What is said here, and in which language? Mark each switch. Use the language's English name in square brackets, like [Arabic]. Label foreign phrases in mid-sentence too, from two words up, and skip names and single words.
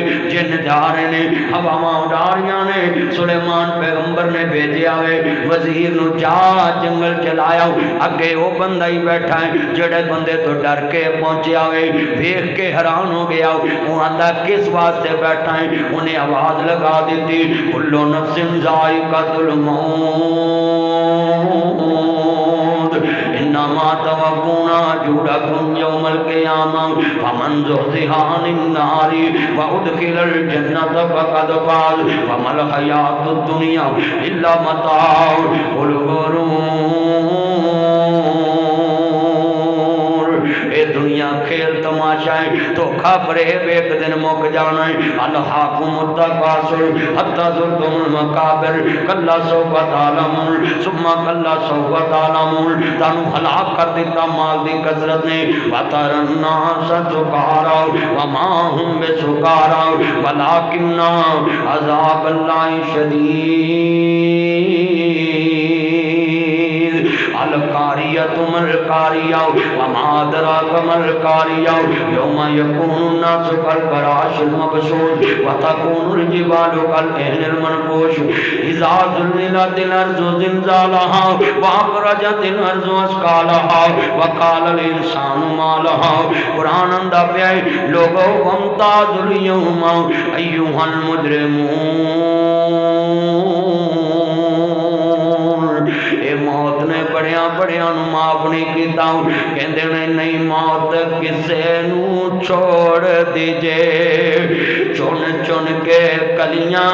[Punjabi] ਜਿੰਨ ਜਾ ਰਹੇ ਨੇ ਹਵਾਵਾਂ ਉਡਾ ਰਹੀਆਂ ਨੇ, ਸੁਲੇਮਾਨ ਪੈਗੰਬਰ ਨੇ ਭੇਜਿਆ ਵੇ ਵਜ਼ੀਰ ਨੂੰ ਜਾ ਜੰਗਲ ਚਲਾਇਆ। ਅੱਗੇ ਓ ਬੰਦਾ ਹੀ ਬੈਠਾ ਹੈ ਜਿਹੜੇ ਬੰਦੇ ਤੋਂ ਡਰ ਕੇ ਪਹੁੰਚਿਆ ਵੇ, ਵੇਖ ਕੇ ਹੈਰਾਨ ਹੋ ਗਿਆ। ਓ ਆਂਦਾ ਕਿਸ ਵਾਸਤੇ ਬੈਠਾ ਹੈ? ਉਨ੍ਹੇਂ ਆਵਾਜ਼ ਲਗਾ ਦੀ, [Arabic] كل نفس ذائقة الموت إنما توفون أجوركم يوم القيامة فمن زحزح عن النار وأدخل الجنة فقد فاز وما الحياة الدنيا إلا متاع الغرور. [Punjabi] ਏ ਦੁਨੀਆ ਖੇਲ ਤਮਾਸ਼ਾ ਹੈ, ਧੋਖਾ ਫ਼ਰੇਬ ਇਕ ਦਿਨ ਮੁੱਕ ਜਾਣਾ ਹੈ। [Arabic] ألهاكم التكاثر حتى زرتم المقابر كلا سوف تعلمون ثم كلا سوف تعلمون. [Punjabi] ਤਾਨੂੰ ਹਲਾਕ ਕਰ ਦਿੱਤਾ ਮਾਲ ਦੀ ਕਸਰਤ ਨੇ। [Arabic] وترى الناس سكارى وما هم بسكارى ولكن عذاب الله شديد. القارعة ما القارعة وما أدراك ما القارعة يوم يكون الناس كالفراش المبثوث وتكون الجبال كالعهن المنفوش إذا زلزلت الأرض زلزالها وأخرجت الأرض أثقالها وقال الإنسان ما لها. [Punjabi] ਕੁਰਾਨ ਆਂਦਾ ਪੇ ਲੋਕੋ [Arabic] وامتازوا اليوم أيها المجرمون. [Punjabi] ਏ ਮੌਤ ਨੇ ਬੜਿਆਂ ਬੜਿਆਂ ਮਾਫ਼ ਨਹੀਂ ਕੀਤਾ। ਕਹਿੰਦੇ ਨੇ ਨਹੀਂ ਮੌਤ ਕਿਸੇ ਨੂੰ ਛੱਡ ਦੀਜੇ, ਚੁਣ ਚੁਣ ਕੇ ਕਲੀਆਂ।